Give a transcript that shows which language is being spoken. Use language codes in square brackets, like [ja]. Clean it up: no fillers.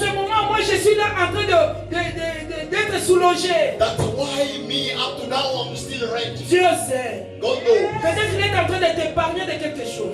[fr] ce moment, moi, je suis là en train d'être soulogé? [en] that's why me up to now I'm still renting. Dieu sait. God knows. [fr] Peut-être qu'il est en train de t'épargner de quelque chose.